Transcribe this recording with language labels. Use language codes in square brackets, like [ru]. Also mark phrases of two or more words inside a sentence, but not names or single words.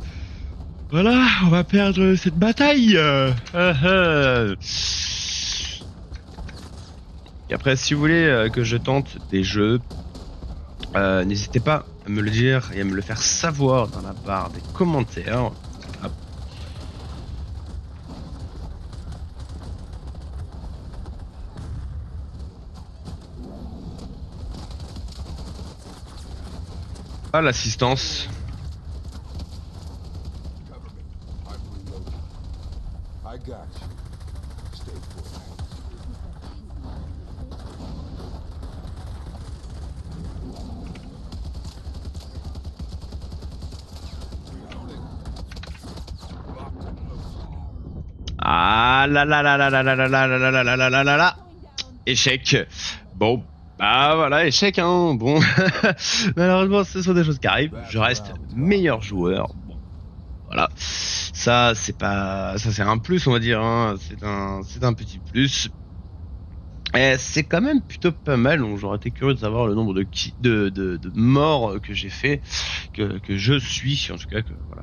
[fr] Voilà, on va perdre cette bataille. Et après, si vous voulez que je tente des jeux, n'hésitez pas à me le dire et à me le faire savoir dans la barre des commentaires. Voilà. Ah, l'assistance. [en] Cover me. I'm reloading. I got you. Stay put. Reloading. Locked and loaded. [fr] Ah là là là là là là là là là là là là là là là. Échec. Bon, bah voilà, échec, hein. Bon, malheureusement, ce sont des choses qui arrivent. Je reste meilleur joueur. Bon, voilà. Ça, c'est un plus, on va dire, hein. C'est un petit plus. C'est quand même plutôt pas mal, donc j'aurais été curieux de savoir le nombre de morts que j'ai fait, que je suis, en tout cas, que, voilà.